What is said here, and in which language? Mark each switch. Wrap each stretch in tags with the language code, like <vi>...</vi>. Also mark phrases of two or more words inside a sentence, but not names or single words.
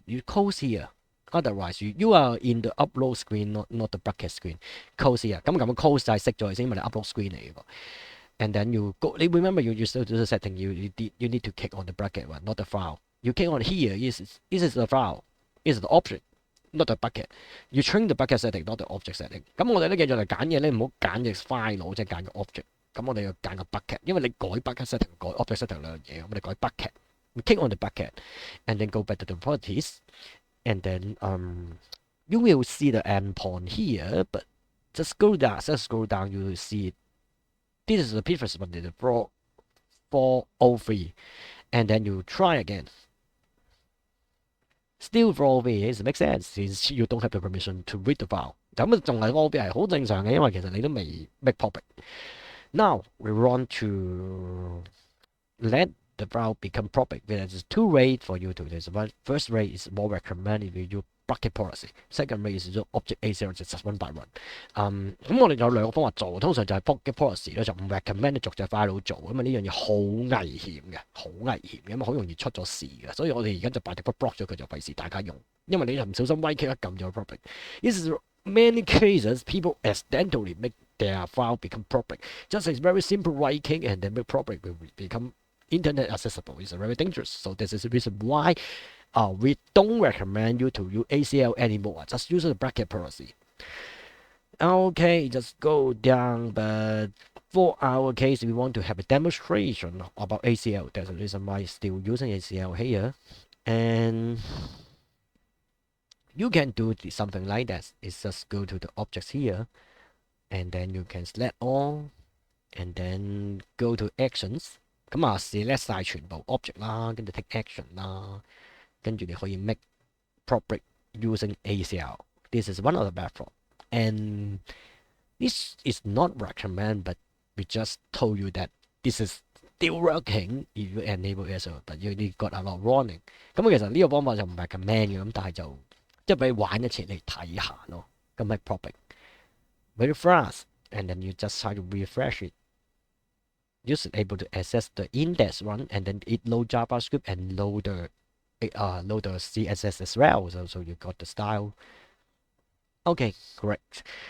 <en>You close here. Otherwise, you are in the upload screen, not the bucket screen. Close here.</en> <yue>咁 close 就係熄咗先，因為你</yue> <en>upload screen</en> <yue>嚟嘅。</yue> <en>And then you go. You remember you still do the setting. You need to click on the bracket one, not the file. You click on here. This is the file. This is the object, not the bucket. You train the bucket setting, not the object setting.</en> <yue>咁我哋咧記住嚟揀嘢咧，唔好揀隻 file 即係揀個 object。咁我哋要揀個 bucket，因為你改</yue> <en>bucket setting</en> <yue>改</yue> <en>object setting</en> <yue>兩樣嘢。我哋改</yue> <en>bucket。We click on the bucket, and then go back to the properties, and then you will see the endpoint here, but just scroll down, you will see this is the previous one, the 403, and then you try again. Still 403 it makes sense since you don't have the permission to read the file.</en> <yue>咁仲係 403 係好正常嘅，因為其實你都未</yue> <en>make public. Now we want to let the file become public. There's 2 ways for you to do this. First way is more recommended. You bucket policy。Second way is object ACL 就 just one by one。</en> <yue>咁我哋有兩個方法做，通常就係</yue> <en>bucket policy</en> <yue>咧就唔 recommend 你逐隻 file 做，因為呢樣嘢好危險嘅，好危險嘅，咁好容易出咗事嘅。所以我哋而家就</yue> <en>by default</en> <yue>block 咗佢，就費事大家用，因為你唔小心</yue> <en>right click</en> <yue>一撳咗 public。</yue> <en>This is many cases people accidentally make their file become public. Just a very simple right click and then make public will become internet accessible. It's very dangerous. So this is the reason why we don't recommend you to use ACL anymore. Just use the bracket policy. Okay, just go down. But for our case, we want to have a demonstration about ACL. That's the reason why still using ACL here. And you can do something like that. It's just go to the objects here, and then you can select all, and then go to actions.</en> <yue>咁啊 select 晒全部 object 啦，跟住</yue> <en>take action</en> <yue>啦，跟住你可以</yue> <en>make public using ACL. This is one of the method, and this is not recommend, but we just told you that this is still working if you enable ACL, but you got a lot warning.</en> <yue>咁其實呢個方法就唔係 recommend 嘅，咁但係就即係俾你玩一次嚟睇下咯。</yue> <en>咁 make public very fast, and then you just try to refresh it. You should able to access the index one, and then it load JavaScript and load the CSS as well. So you got the style. Okay, correct.</en>